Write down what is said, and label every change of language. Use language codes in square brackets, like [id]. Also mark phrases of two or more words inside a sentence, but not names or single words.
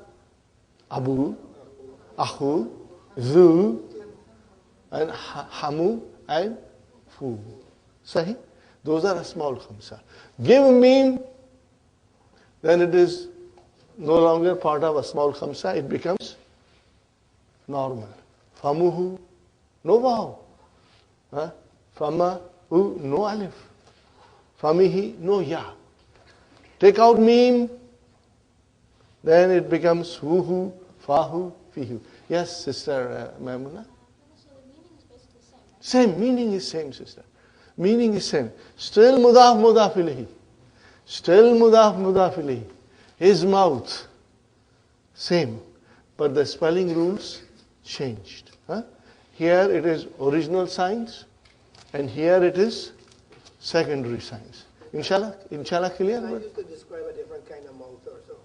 [en] Abu, Ahu, Zu, and Hamu, and Fu. Sahi? Those are a small khamsa. Give meme, then it is no longer part of a small khamsa, it becomes normal. Famuhu, no vav. Famahu, no alif. Famihi, no ya. Take out meme, then it becomes wuhu, fahu, fihu. Yes, Sister Maimuna? So the meaning is basically the same. Same, meaning is same, sister. Meaning is same. Still [ar] مضاف مضاف إليه. [en] Still [ar] مضاف مضاف إليه. [en] His mouth, same. But the spelling rules changed. Here it is original signs, and here it is secondary signs. Inshallah clear? I used to describe a different kind of mouth or so.